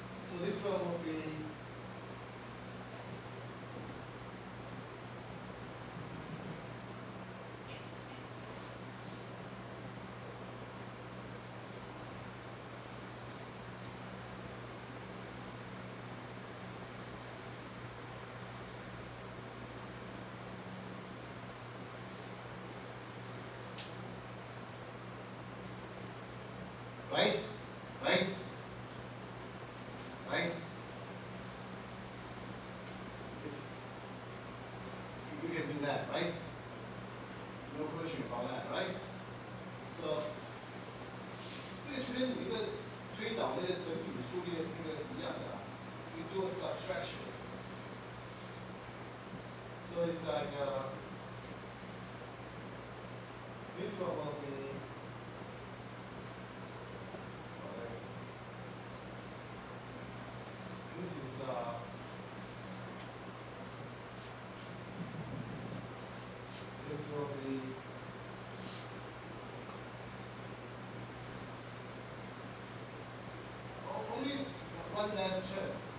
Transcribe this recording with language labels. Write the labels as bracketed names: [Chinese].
[English] so this one will be right? Right? Right? You can do that, right? No question about that, right? [Chinese] So 这个圈有一个推导那个等比数列那个一样的， [English] you do a subtraction. So it's like this one will be this is this will be only one last term.